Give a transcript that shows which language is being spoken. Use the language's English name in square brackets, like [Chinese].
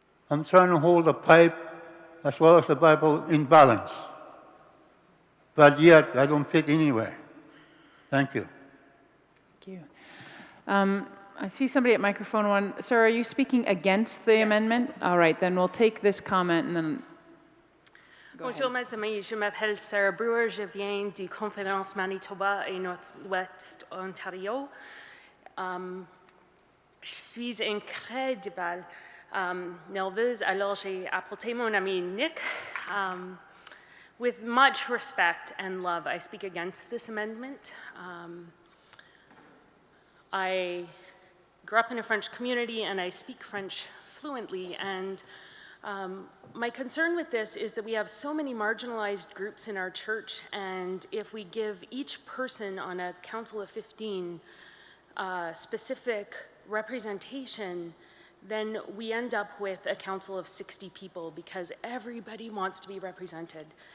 [English] I'm trying to hold the pipe as well as the Bible in balance. But yet, I don't fit anywhere. Thank you. Thank you. I see somebody at microphone 1. Sir, are you speaking against the amendment? All right, then we'll take this comment and then... [French] Bonjour mes amis, je m'appelle Sarah Brewer, je viens du Conférence Manitoba et Nord-Ouest Ontario. Je suis incroyable nerveuse, alors j'ai apporté mon ami Nick. [English] With much respect and love, I speak against this amendment. I grew up in a French community and I speak French fluently, and my concern with this is that we have so many marginalized groups in our church, and if we give each person on a council of 15 specific representation, then we end up with a council of 60 people because everybody wants to be represented.